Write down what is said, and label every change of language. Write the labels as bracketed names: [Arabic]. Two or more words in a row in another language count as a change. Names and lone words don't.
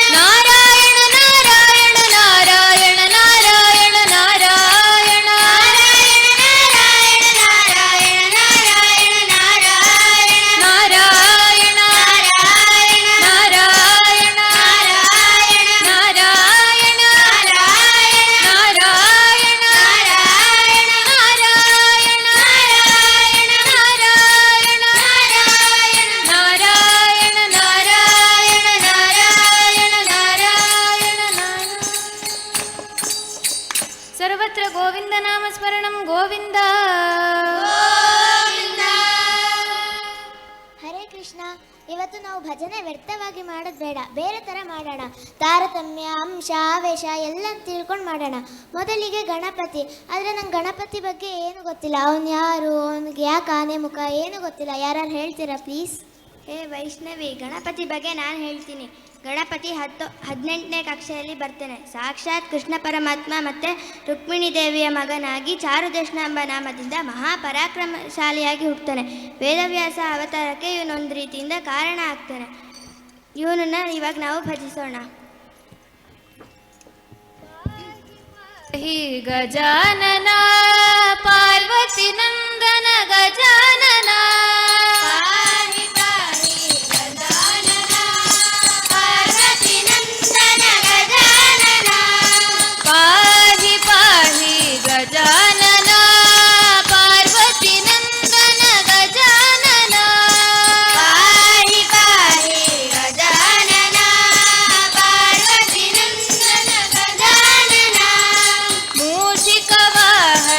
[Kannada] ನಾರಾಯಣ ನಾರಾಯಣ ನಾರಾಯಣ ನಾರಾಯಣ ನಾರಾಯಣ ನಾರಾಯಣ ನಾರಾಯಣ ನಾರಾಯಣ ನಾರಾಯಣ [Sanskrit] ಸರ್ವತ್ರ ಗೋವಿಂದ ನಾಮ ಸ್ಮರಣಂ ಗೋವಿಂದ. ಹರೇ ಕೃಷ್ಣ. [Kannada] ಇವತ್ತು ನಾವು ಭಜನೆ ವ್ಯರ್ಥವಾಗಿ ಮಾಡೋದು ಬೇಡ, ಬೇರೆ ಥರ ಮಾಡೋಣ. ತಾರತಮ್ಯ, ಅಂಶ, ಆವೇಶ ಎಲ್ಲ ತಿಳ್ಕೊಂಡು ಮಾಡೋಣ. ಮೊದಲಿಗೆ ಗಣಪತಿ. ಆದರೆ ನಂಗೆ ಗಣಪತಿ ಬಗ್ಗೆ ಏನು ಗೊತ್ತಿಲ್ಲ. ಅವನು ಯಾರು, ಅವನಿಗೆ ಯಾಕೆ ಆನೆ ಮುಖ, ಏನು ಗೊತ್ತಿಲ್ಲ. ಯಾರು ಹೇಳ್ತೀರಾ ಪ್ಲೀಸ್? ಹೇ ವೈಷ್ಣವಿ, ಗಣಪತಿ ಬಗ್ಗೆ ನಾನು ಹೇಳ್ತೀನಿ. ಗಣಪತಿ 18ನೇ ಕಕ್ಷೆಯಲ್ಲಿ ಬರ್ತಾನೆ. ಸಾಕ್ಷಾತ್ ಕೃಷ್ಣ ಪರಮಾತ್ಮ ಮತ್ತು ರುಕ್ಮಿಣಿ ದೇವಿಯ ಮಗನಾಗಿ ಚಾರುದಶನ ಎಂಬ ನಾಮದಿಂದ ಮಹಾಪರಾಕ್ರಮಶಾಲಿಯಾಗಿ ಹುಟ್ಟುತ್ತಾನೆ. ವೇದವ್ಯಾಸ ಅವತಾರಕ್ಕೆ ಇವನೊಂದು ರೀತಿಯಿಂದ ಕಾರಣ ಆಗ್ತಾನೆ. ಇವನನ್ನು ಇವಾಗ ನಾವು ಭಜಿಸೋಣ. [Sanskrit] ಹಿ ಗಜಾನನ ಪಾರ್ವತಿ ನಂದನ ಗಜಾನನ ಪಾಹಿ ಪಾಹಿ ಗಜಾನನ ಪಾರ್ವತಿ ನಂದನ ಗಜಾನನ ಪಾಹಿ ಪಾಹಿ ಗಜಾನನ ಪಾರ್ವತಿ ನಂದನ ಗಜಾನನ ಪಾಹಿ ಪಾಹಿ ಗಜಾನನ ಪಾರ್ವತಿ ನಂದನ ಗಜಾನನ ಮೂಷಿಕವಾಹನ